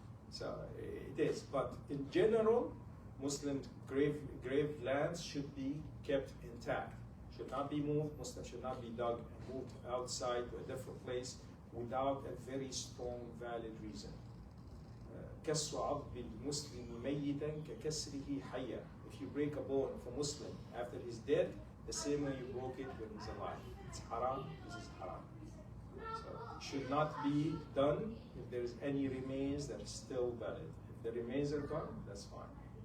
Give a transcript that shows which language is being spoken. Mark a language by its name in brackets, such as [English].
[English] So it is. But in general, Muslim grave lands should be kept intact. Should not be moved. Muslims should not be dug and moved outside to a different place without a very strong, valid reason. [Arabic] كسر عظم المسلم ميتا ككسره حيا. [English] If you break a bone of a Muslim after he's dead, the same way you broke it when he's alive. It's haram. This is haram. So it should not be done if there is any remains that is still valid. If the remains are gone, that's fine.